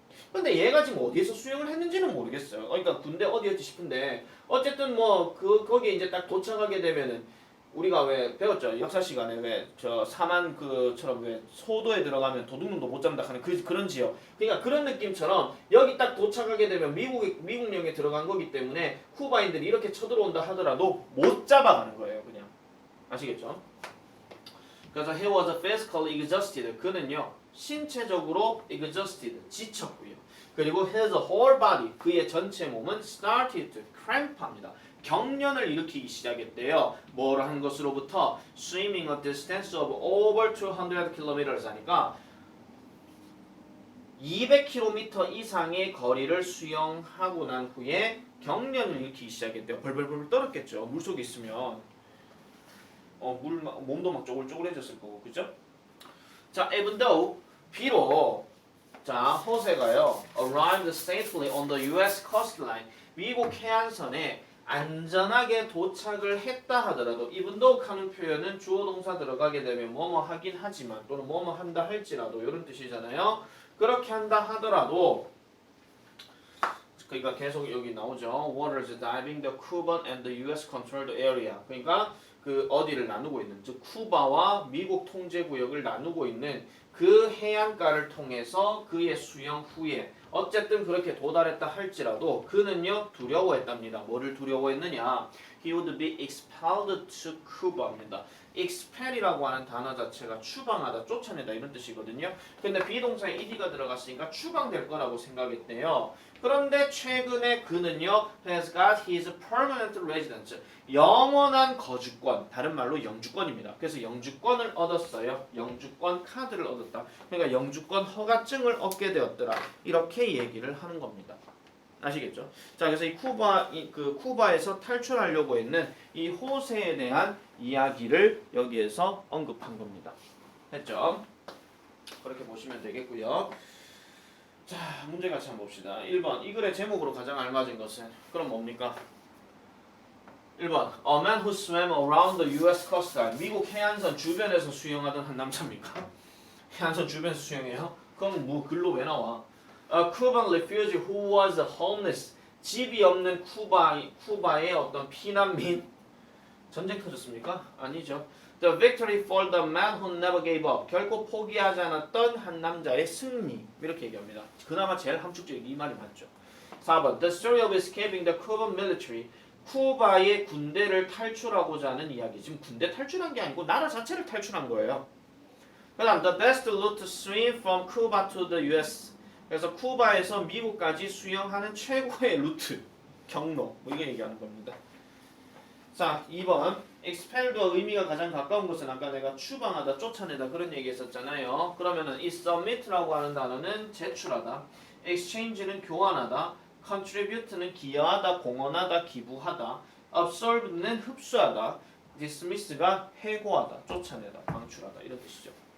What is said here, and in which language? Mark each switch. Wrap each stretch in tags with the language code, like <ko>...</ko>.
<ko>근데 얘가 지금 어디에서 수영을 했는지는 모르겠어요. 그러니까 군대 어디였지 싶은데 어쨌든 뭐 거기에 이제 딱 도착하게 되면은 우리가 왜 배웠죠? 역사 시간에 왜 저 사만 그처럼 왜 소도에 들어가면 도둑놈도 못 잡는다 하는 그런 지역. 그러니까 그런 느낌처럼 여기 딱 도착하게 되면 미국령에 들어간 거기 때문에 쿠바인들이 이렇게 쳐들어온다 하더라도 못 잡아가는 거예요, 그냥. 아시겠죠? 그래서</ko> <en>he was physically exhausted.</en> <ko>그는요 신체적으로 exhausted 지쳤고요.</ko> <en>그리고 his whole body</en> <ko>그의 전체 몸은</ko> <en>started to cramp합니다.</en> <ko>경련을 일으키기 시작했대요. 뭘 한 것으로부터</ko> <en>swimming a distance of over 200 kilometers</en> <ko>하니까 200km 이상의 거리를 수영하고 난 후에 경련을 일으키기 시작했대요. 벌벌벌 떨었겠죠. 물속에 있으면 몸도 막 쪼글쪼글해졌을 거고, 그죠?</ko> <en>자, even though</en> <ko>비록 자 호세가요</ko> <en>arrived safely on the U.S.</en> <ko>coastline 미국 해안선에 안전하게 도착을 했다 하더라도</ko> <en>even though</en> <ko>하는 표현은 주어 동사 들어가게 되면 뭐뭐 하긴 하지만 또는 뭐뭐 한다 할지라도 이런 뜻이잖아요. 그렇게 한다 하더라도 그러니까 계속 여기 나오죠.</ko> <en>Waters diving the Cuban and the U.S. controlled area.</en> <ko>그러니까 그 어디를 나누고 있는 즉 쿠바와 미국 통제 구역을 나누고 있는 그 해안가를 통해서 그의 수영 후에 어쨌든 그렇게 도달했다 할지라도 그는요 두려워했답니다. 뭐를 두려워했느냐?</ko> <en>He would be expelled to Cuba입니다.</en> <ko>expel이라고 하는 단어 자체가 추방하다, 쫓아내다 이런 뜻이거든요. 근데 비동사에 ed가 들어갔으니까 추방될 거라고 생각했대요. 그런데 최근에 그는요</ko> <en>has got his permanent residence</en> <ko>영원한 거주권, 다른 말로 영주권입니다. 그래서 영주권을 얻었어요. 영주권 카드를 얻었다. 그러니까 영주권 허가증을 얻게 되었더라. 이렇게 얘기를 하는 겁니다. 아시겠죠? 자, 그래서 이 쿠바에서 탈출하려고 했는 이 호세에 대한 이야기를 여기에서 언급한 겁니다. 됐죠? 그렇게 보시면 되겠고요. 자, 문제 같이 한번 봅시다. 1번, 이 글의 제목으로 가장 알맞은 것은 그럼 뭡니까?</ko> <en>1번, A man who swam around the U.S. coastline.</en> <ko>미국 해안선 주변에서 수영하던 한 남자입니까? 해안선 주변에서 수영해요? 그럼 뭐 글로 왜 나와?</ko> <en>A Cuban refugee who was homeless.</en> <ko>집이 없는 쿠바의 어떤 피난민. 전쟁 터졌습니까? 아니죠.</ko> <en>The victory for the man who never gave up.</en> <ko>결코 포기하지 않았던 한 남자의 승리. 이렇게 얘기합니다. 그나마 제일 함축적인 이 말이 맞죠. 4번.</ko> <en>The story of escaping the Cuban military.</en> <ko>쿠바의 군대를 탈출하고자 하는 이야기. 지금 군대 탈출한 게 아니고 나라 자체를 탈출한 거예요. 그 다음</ko> <en>The best route to swim from Cuba to the US.</en> <ko>그래서 쿠바에서 미국까지 수영하는 최고의 루트, 경로, 뭐 이게 얘기하는 겁니다. 자, 2번 expel과 의미가 가장 가까운 것은 아까 내가 추방하다, 쫓아내다 그런 얘기 했었잖아요. 그러면은 이 submit라고 하는 단어는 제출하다, exchange는 교환하다, contribute는 기여하다, 공헌하다, 기부하다, absorb는 흡수하다, dismiss가 해고하다, 쫓아내다, 방출하다 이런 뜻이죠.</ko>